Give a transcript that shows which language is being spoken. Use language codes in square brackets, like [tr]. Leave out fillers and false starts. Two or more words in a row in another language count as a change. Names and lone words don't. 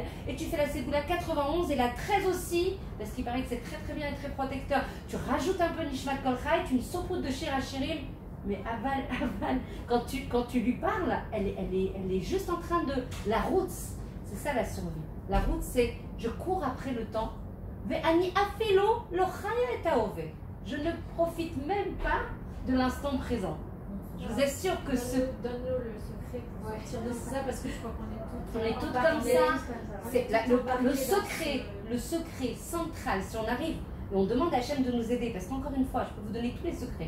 [fr] Et tu fais la Ségoula 91 et la 13 aussi, parce qu'il paraît que c'est très très bien et très protecteur. Tu rajoutes un peu Nishmat Kol Chai, tu une saupoudre de Shira Shirim. Mais aval, quand tu lui parles, elle est juste en train de... La route, c'est ça la survie. La route, c'est je cours après le temps. [he] ואני אפילו לא חיה את תאווה. [fr] Je ne profite même pas de l'instant présent. Je vous assure que Donne-nous le secret pour sortir de ça, parce que je crois qu'on est toutes comme ça. C'est le secret central, si on arrive, et on demande à Hachem de nous aider, parce qu'encore une fois, je peux vous donner tous les secrets.